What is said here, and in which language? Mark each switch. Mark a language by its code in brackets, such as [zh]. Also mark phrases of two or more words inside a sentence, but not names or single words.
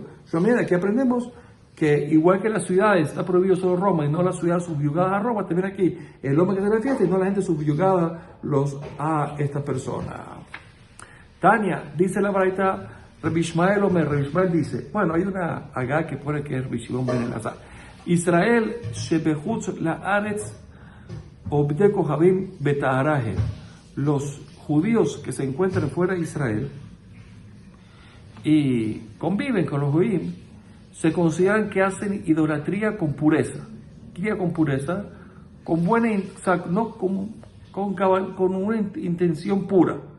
[es] Pero mira, aquí aprendemos que igual que en las ciudades está prohibido solo Roma y no la ciudad subyugada a Roma, también aquí el hombre que hace la fiesta y no la gente subyugada a esta persona. Tania, dice la Baraita, Rabbi Ishmael dice, bueno, hay una agá que pone que es Rabbi Shimon ben Elazar. [he] ישראל שבחוץ לארץ עובדי כוכבים בטהרה הן. [es] Los judíos que se encuentran fuera de Israel y conviven con los judíos, se consideran que hacen idolatría con pureza. ¿Qué con pureza? Con buena, no con una intención pura.